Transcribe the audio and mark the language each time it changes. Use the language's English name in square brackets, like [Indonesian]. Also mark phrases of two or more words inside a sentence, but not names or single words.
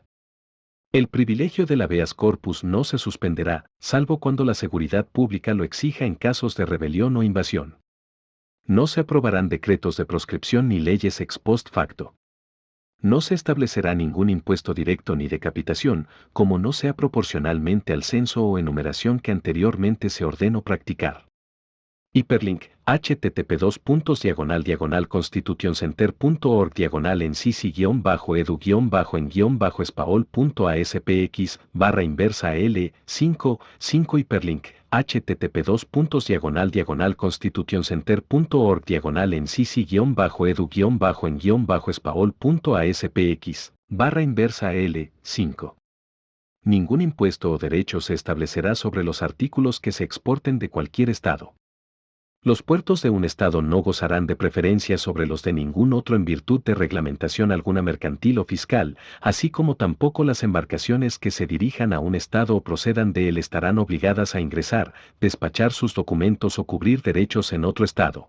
[Spanish] El privilegio del habeas corpus no se suspenderá, salvo cuando la seguridad pública lo exija en casos de rebelión o invasión. No se aprobarán decretos de proscripción ni leyes ex post facto. No se establecerá ningún impuesto directo ni de capitación, como no sea proporcionalmente al censo o enumeración que anteriormente se ordenó practicar. Hiperlink, http://ncc-edu-edu-spaol.aspx/inversa L 5 hiperlink http://constitutioncenter.org/ncc-edu-en-spaol.aspx /inversa L 5. Ningún impuesto o derecho se establecerá sobre los artículos que se exporten de cualquier estado. Los puertos de un estado no gozarán de preferencia sobre los de ningún otro en virtud de reglamentación alguna mercantil o fiscal, así como tampoco las embarcaciones que se dirijan a un estado o procedan de él estarán obligadas a ingresar, despachar sus documentos o cubrir derechos en otro estado.